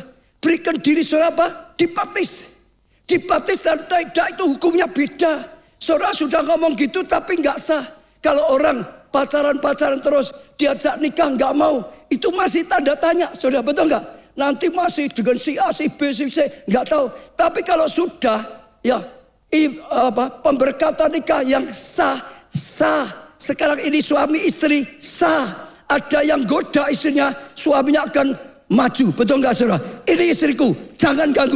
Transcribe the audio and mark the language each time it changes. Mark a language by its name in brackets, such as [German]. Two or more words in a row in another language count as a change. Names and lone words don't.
[Indonesian] Berikan diri saudara apa? Dibaptis. Dibaptis dan tidak itu hukumnya beda. Saudara sudah ngomong gitu tapi nggak sah. Kalau orang pacaran-pacaran terus diajak nikah nggak mau, itu masih tanda tanya. Saudara betul nggak? Nanti masih dengan si A, si B, si C nggak tahu. Tapi kalau sudah ya pemberkatan nikah yang sah. Sekarang ini suami istri sah. ada yang goda istrinya, suaminya akan maju. Betul nggak saudara? Ini istriku, jangan ganggu.